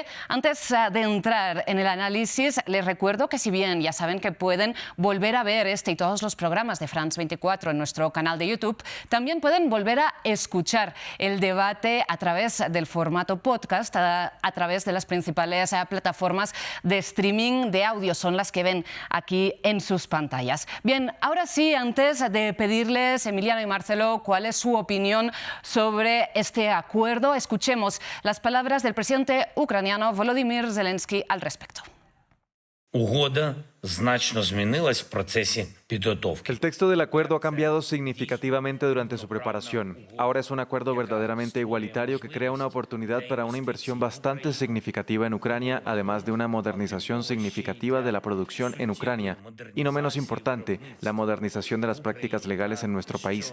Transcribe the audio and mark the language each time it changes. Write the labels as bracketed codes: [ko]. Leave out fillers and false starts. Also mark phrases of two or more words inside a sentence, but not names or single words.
[es] Antes de entrar en el análisis, les recuerdo que, si bien ya saben que pueden volver a ver este y todos los programas de France 24 en nuestro canal de YouTube, también pueden volver a escuchar el debate a través del formato podcast, a través de las principales plataformas de streaming de audio. Son las que ven aquí en sus pantallas. Bien, ahora sí, antes de pedirles, Emiliano y Marcelo, cuál es su opinión sobre este acuerdo, escuchemos las palabras del presidente ucraniano Volodymyr Zelensky al respecto. [uk] Угода значно змінилась в процесі підготовки. [es] El texto del acuerdo ha cambiado significativamente durante su preparación. Ahora es un acuerdo verdaderamente igualitario que crea una oportunidad para una inversión bastante significativa en Ucrania, además de una modernización significativa de la producción en Ucrania. Y no menos importante, la modernización de las prácticas legales en nuestro país.